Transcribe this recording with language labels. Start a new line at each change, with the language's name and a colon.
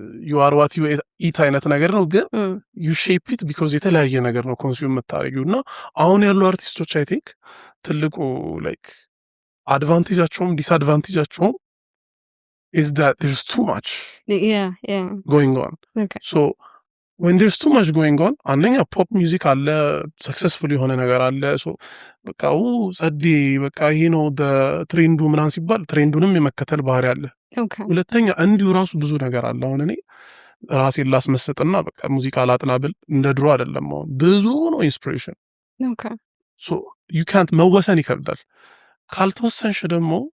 English: you are what you eat
Amharic: አይነት ነገር ነው ግን
English: you shape it because
Amharic: የተለያየ ነገር ነው ኮንሱም የምታደርጊው እና አሁን ያሉ አርቲስቶች
English: I think
Amharic: ትልቁ like አድቫንቴጃቸውም ዲስአድቫንቴጃቸውም
English: is that there's too much going on. Okay. So when there's too much going on,
Amharic: አንደኛ ፖፕ ሚውዚክ አለ፣ ሰክሰስፉል የሆነ ነገር አለ። ሶ በቃ ጸዴ በቃ ይሄ ነው ትሬንዱ ምናምን ሲባል ትሬንዱንም የመከተል ባህሪ አለ። ሁለተኛ እንዲሁ ራሱ ብዙ ነገር አለ። አሁን እኔ ራሴን ላስመስጥና በቃ ሙዚቃ ላጥና ብል እንደ ድሮ አይደለም። አሁን ብዙ ነው ኢንስፒሬሽን። ሶ ዩ ካንት መወሰን ይከብዳል። ካልተወሰንሽ ደግሞ